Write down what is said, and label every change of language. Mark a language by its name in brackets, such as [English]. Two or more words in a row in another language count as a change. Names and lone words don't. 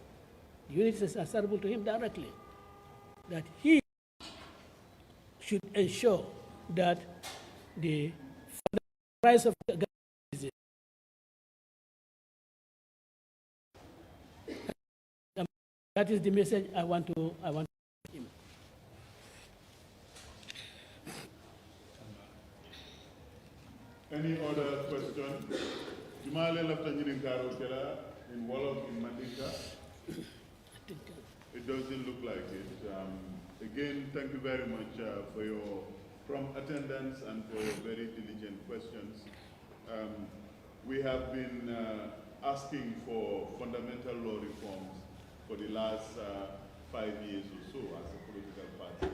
[English] The unit is answerable to him directly. That he should ensure that the rights of the government is it. That is the message I want to give him. Any other question? [Mandingo] Jumale lafta ñinin karo kela [English] in Wolof, in Mandinka? It doesn't look like it. Again, thank you very much for your prompt attendance and for your very diligent questions. We have been asking for fundamental law reforms for the last 5 years or so as a political party.